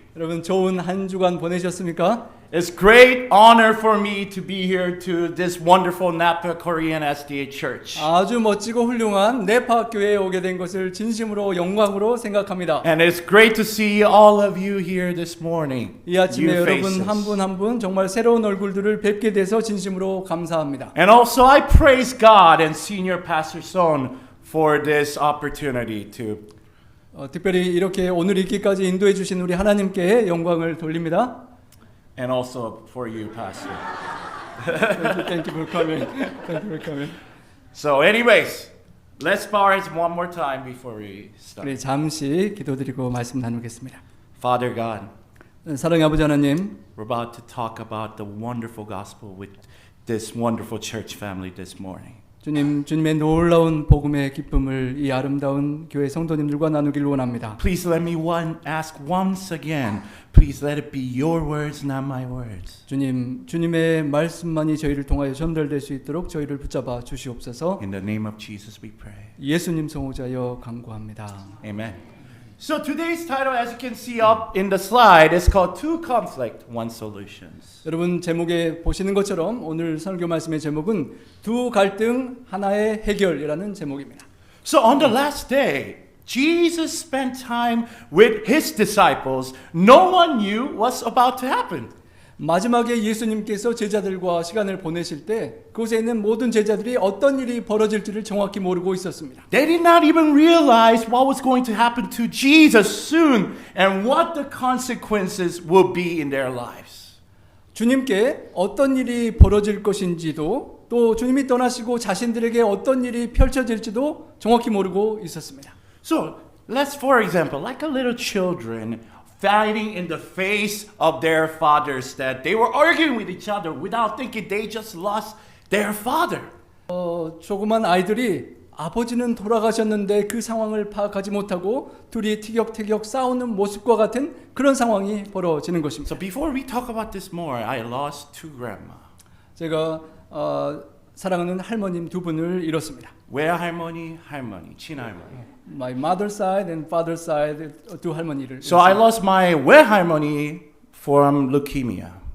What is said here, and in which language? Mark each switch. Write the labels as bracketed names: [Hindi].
[Korean] 여러분 좋은 한 주간 보내셨습니까? [English] It's great honor for me to be here to this wonderful Napa Korean SDA Church. [Korean] 아주 멋지고 훌륭한 네파 교회에 오게 된 것을 진심으로 영광으로 생각합니다. [English] And it's great to see all of you here this morning. [Korean] 이 아침에 [English] New [Korean] 여러분 [English] faces. [Korean] 한 분 한 분 정말 새로운 얼굴들을 뵙게 돼서 진심으로 감사합니다. [English] And also I praise God and Senior Pastor Son for this opportunity to [Korean] 특별히 이렇게 오늘 있기까지 인도해 주신 우리 하나님께 영광을 돌립니다. [English] and also for you, Pastor. Thank you for coming. Thank you for coming. So anyways, let's bow our heads one more time before we start. [Korean] 우리 잠시 기도드리고 말씀 나누겠습니다. [English] Father God, [Korean] 사랑의 아버지 하나님, [English] we're about to talk about the wonderful gospel with this wonderful church family this morning. [Korean] 주님의 놀라운 복음의 기쁨을 이 아름다운 교회 성도님들과 나누길 원합니다. [English] Please let me ask once again. Please let it be your words, not my words. [Korean] 주님의 말씀만이 저희를 통하여 전달될 수 있도록 저희를 붙잡아 주시옵소서. [English] In the name of Jesus we pray. [Korean] 예수님 성호자여 간구합니다. [English] Amen. So today's title, as you can see up in the slide, is called Two Conflict, One Solutions. [Korean] 여러분 제목에 보시는 것처럼 오늘 설교 말씀의 제목은 두 갈등 하나의 해결이라는 제목입니다. [English] So on the last day, Jesus spent time with his disciples. No one knew what's about to happen. [Korean] 마지막에 예수님께서 제자들과 시간을 보내실 때 그곳에 있는 모든 제자들이 어떤 일이 벌어질지를 정확히 모르고 있었습니다. [English] They did not even realize what was going to happen to Jesus soon and what the consequences will be in their lives. [Korean] 주님께 어떤 일이 벌어질 것인지도 또 주님이 떠나시고 자신들에게 어떤 일이 펼쳐질지도 정확히 모르고 있었습니다. [English] So let's, for example, like a little children fighting in the face of their fathers, that they were arguing with each other without thinking they just lost their father. [Korean] 조그만 아이들이 아버지는 돌아가셨는데 그 상황을 파악하지 못하고 둘이 티격태격 싸우는 모습과 같은 그런 상황이 벌어지는 것입니다. [English] So before we talk about this more, I lost two grandma. [Korean] 제가 사랑하는 할머님 두 분을 잃었습니다. 외할머니, 할머니, 친할머니. [English] My mother's side and father's side [Korean] 두 할머니를 [English] So I lost my 외할머니 from leukemia.